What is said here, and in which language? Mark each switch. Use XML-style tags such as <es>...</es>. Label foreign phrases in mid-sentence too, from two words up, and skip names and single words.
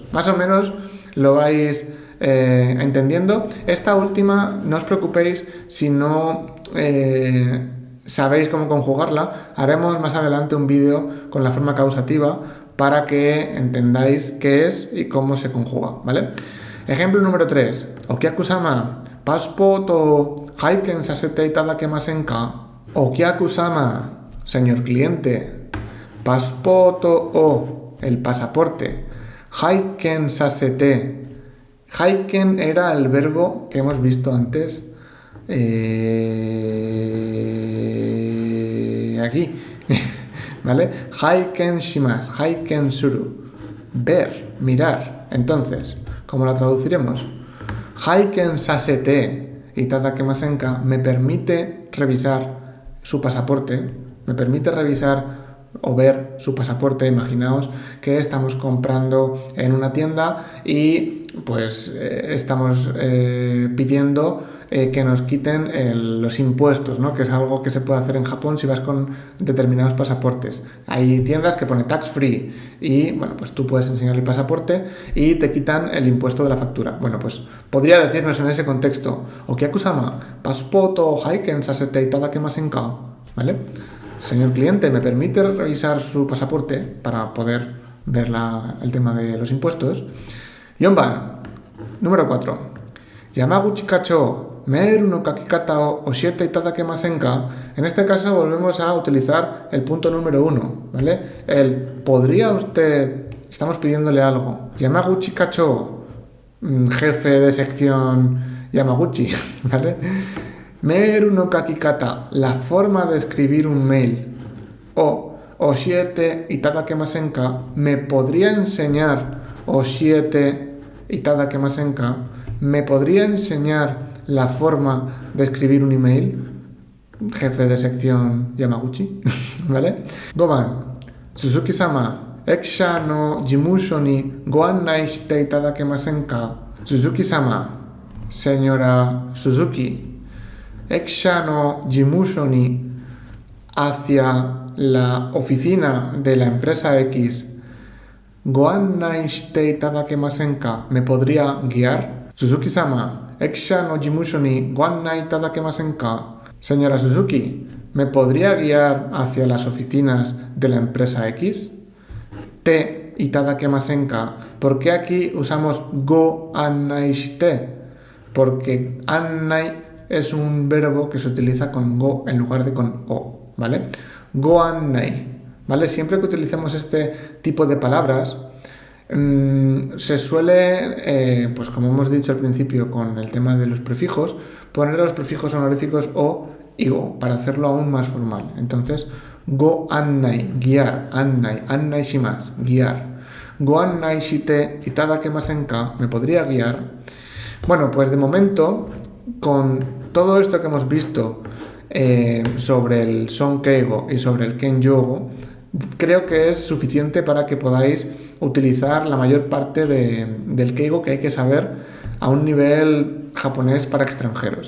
<es>Más o menos lo vais entendiendo. Esta última, no os preocupéis si no sabéis cómo conjugarla. Haremos más adelante un vídeo con la forma causativa para que entendáis qué es y cómo se conjuga, ¿vale? Ejemplo número 3.</es> <ja>お客様、パスポートを拝見させていただけませんか. Okiaku-sama,</ja> <es>señor cliente, passport o el pasaporte,</es> <ja>拝見させて.</ja> <es>Haiken era el verbo que hemos visto antes aquí, ¿vale?</es> <ja>拝見します、拝見する,</ja> <es>ver, mirar. Entonces, ¿cómo la traduciremos?</es> <ja>拝見させていただけませんか</ja> <es>me permite revisar su pasaporte, me permite revisar o ver su pasaporte. Imaginaos que estamos comprando en una tienda y pues estamos pidiendo que nos quiten los impuestos, ¿no? Que es algo que se puede hacer en Japón si vas con determinados pasaportes. Hay tiendas que pone</es> <en>tax free</en> <es>y bueno, pues tú puedes enseñar el pasaporte y te quitan el impuesto de la factura. Bueno, pues podría decirnos en ese contexto:</es> <ja>お客様、パスポートを拝見させていただけませんか,</ja> <es>¿vale? Señor cliente, ¿me permite revisar su pasaporte para poder ver el tema de los impuestos? Yonban, número 4.</es> <ja>山口課長、メールの書き方を教えていただけませんか.</ja> <es>En este caso volvemos a utilizar el punto número 1, ¿vale? ¿podría usted? Estamos pidiéndole algo. Yamaguchi kacho, jefe de sección Yamaguchi, ¿vale?</es> <ja>メールの書き方,</ja> <es>la forma de escribir un mail.</es> <ja>を教えていただけませんか,</ja> <es>me podría enseñar.</es> <ja>教えていただけませんか,</ja> <es>me podría enseñar la forma de escribir un email. Jefe de sección Yamaguchi, ¿vale?</es> <ja>五番、鈴木様、エックス社の事務所にご案内していただけませんか. Suzuki-sama, señora Suzuki, エックス社の事務所に,</ja> <es>hacia la oficina de la empresa X,</es> <ja>ご案内していただけませんか,</ja> <es>me podría guiar.</es> <ja>鈴木様、エックス社の事務所にご案内いただけませんか.</ja> <es>Señora Suzuki, ¿me podría guiar hacia las oficinas de la empresa X?</es> <ja>ていただけませんか,</ja> <es>¿por qué aquí usamos</es> <ja>ご案内して?</ja> <es>Porque annai es un verbo que se utiliza con go en lugar de con o, ¿vale?</es> <ja>ご案内, ¿vale?</ja> <es>Siempre que utilicemos este tipo de palabras, se suele, pues como hemos dicho al principio con el tema de los prefijos, poner los prefijos honoríficos o y go para hacerlo aún más formal. Entonces,</es> <ja>ご案内,</ja> <es>guiar,</es> <ja>案内します, guiar. ご案内していただけませんか,</ja> <es>me podría guiar. Bueno, pues de momento, con todo esto que hemos visto sobre el</es> <ja>尊敬語</ja> <es>y sobre el</es> <ja>謙譲語,</ja> <es>creo que es suficiente para que podáis utilizar la mayor parte del keigo que hay que saber a un nivel japonés para extranjeros.</es>